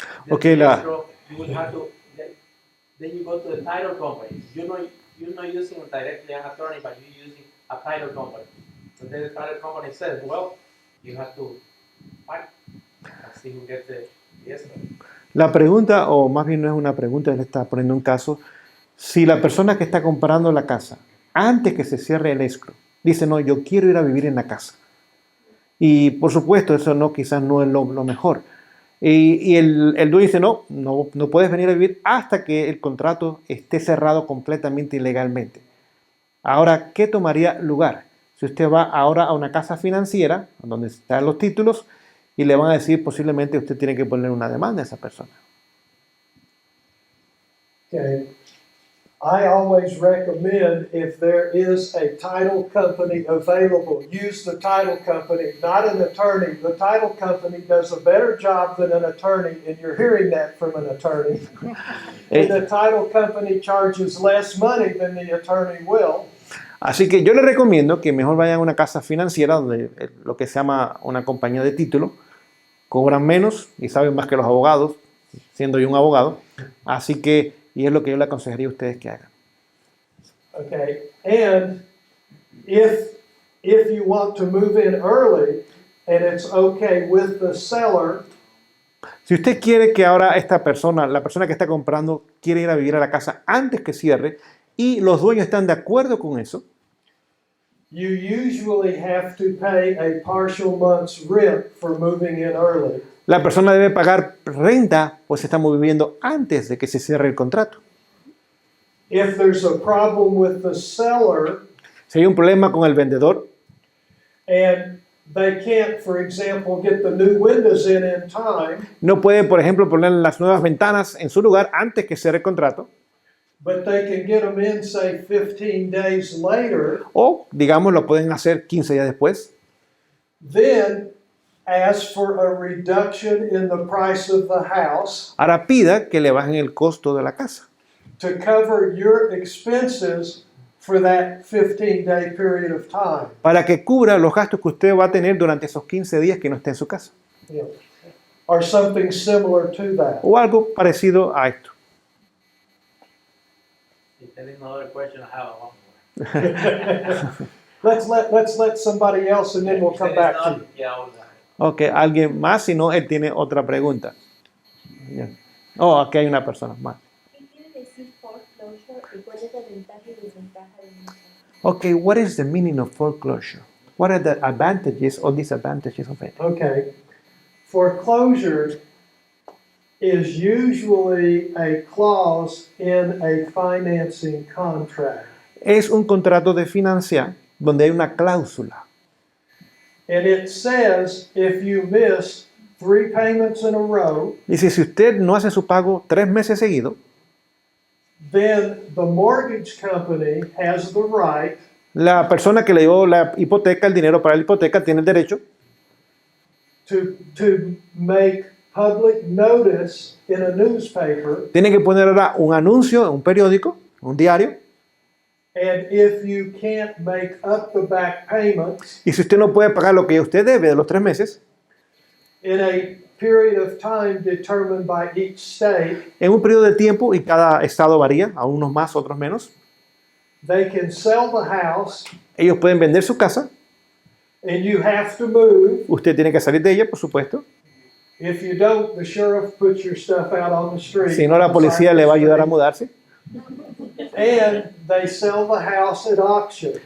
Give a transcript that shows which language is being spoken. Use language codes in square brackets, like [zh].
[en] Okay, you would have to then you go to the title company. You're not using directly an attorney, but you're using a title company. So then the title company says, well, you have to fight and see who gets the escrow. [es] La pregunta, o más bien no es una pregunta, él está poniendo un caso, si la persona que está comprando la casa, antes que se cierre el escrow, dice, no, yo quiero ir a vivir en la casa. Y por supuesto, eso no, quizás no es lo mejor. Y el dueño dice, no puedes venir a vivir hasta que el contrato esté cerrado completamente y legalmente. Ahora, ¿qué tomaría lugar? Si usted va ahora a una casa financiera, donde están los títulos, y le van a decir posiblemente usted tiene que poner una demanda a esa persona. [en] Okay. I always recommend, if there is a title company available, use the title company, not an attorney. The title company does a better job than an attorney, and you're hearing that from an attorney. And the title company charges less money than the attorney will. [es] Así que yo le recomiendo que mejor vayan a una casa financiera, donde lo que se llama una compañía de título, cobran menos y saben más que los abogados, siendo yo un abogado. Así que, y es lo que yo le aconsejaría a ustedes que hagan. [en] Okay, and if you want to move in early and it's okay with the seller, [es] si usted quiere que ahora esta persona, la persona que está comprando, quiere ir a vivir a la casa antes que cierre y los dueños están de acuerdo con eso, [en] you usually have to pay a partial month's rent for moving in early. [es] la persona debe pagar renta, pues estamos viviendo antes de que se cierre el contrato. [en] If there's a problem with the seller [es] Si hay un problema con el vendedor [en] and they can't, for example, get the new windows in time, [es] no puede, por ejemplo, poner las nuevas ventanas en su lugar antes que cierre el contrato, [en] but they can get them in, say, 15 days later, [es] o, digamos, lo pueden hacer 15 días después, [en] then ask for a reduction in the price of the house [es] ahora pida que le bajen el costo de la casa [en] to cover your expenses for that 15-day period of time. [es] para que cubra los gastos que usted va a tener durante esos 15 días que no esté en su casa. [en] Yeah. Or something similar to that. [es] O algo parecido a esto. [en] If there is no other question, I have one more. Let's let somebody else and then we'll come back to you. Yeah, all right. [es] Ok, alguien más, si no, él tiene otra pregunta. Bien. Oh, aquí hay una persona más. ¿Qué quiere decir foreclosure y cuál es la ventaja y desventaja de una? [en] Ok, what is the meaning of foreclosure? What are the advantages or disadvantages of it? Okay. Foreclosure is usually a clause in a financing contract. [es] Es un contrato de financiar donde hay una cláusula. [en] And it says if you miss 3 payments in a row, [es] Dice, si usted no hace su pago 3 meses seguidos, [en] then the mortgage company has the right [es] la persona que le dio la hipoteca, el dinero para la hipoteca, tiene el derecho [en] to make public notice in a newspaper, [es] tiene que poner ahora un anuncio en un periódico, un diario, [en] and if you can't make up the back payments [es] y si usted no puede pagar lo que usted debe de los 3 meses, [en] in a period of time determined by each state, [es] en un periodo de tiempo, y cada estado varía, a unos más, otros menos, [en] they can sell the house [es] ellos pueden vender su casa, [en] and you have to move. [es] usted tiene que salir de ella, por supuesto, [en] If you don't, the sheriff puts your stuff out on the street. [es] si no la policía le va a ayudar a mudarse. [en] And they sell the house at auction.